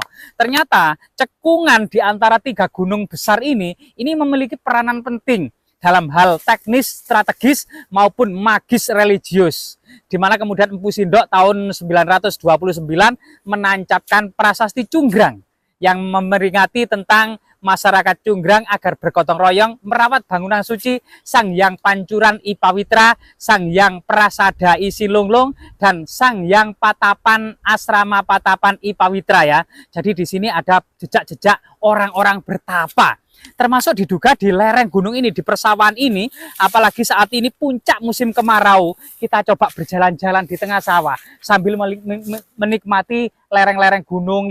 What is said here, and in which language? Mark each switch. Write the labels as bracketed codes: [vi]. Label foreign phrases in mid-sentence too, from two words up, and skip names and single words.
[id] Ternyata cekungan di antara 3 gunung besar ini memiliki peranan penting dalam hal teknis, strategis maupun magis religius. Di mana kemudian Empu Sindok tahun 929 menancapkan prasasti Cunggrang yang memperingati tentang masyarakat Cunggrang agar bergotong royong merawat bangunan suci Sang Hyang Pancuran I Pawitra, Sang Hyang Prasada I Silunglung, dan Sang Hyang Patapan Asrama Patapan I Pawitra ya. Jadi di sini ada jejak-jejak orang-orang bertapa. Termasuk diduga di lereng gunung ini, di persawahan ini, apalagi saat ini puncak musim kemarau, kita coba berjalan-jalan di tengah sawah sambil menikmati lereng-lereng gunung.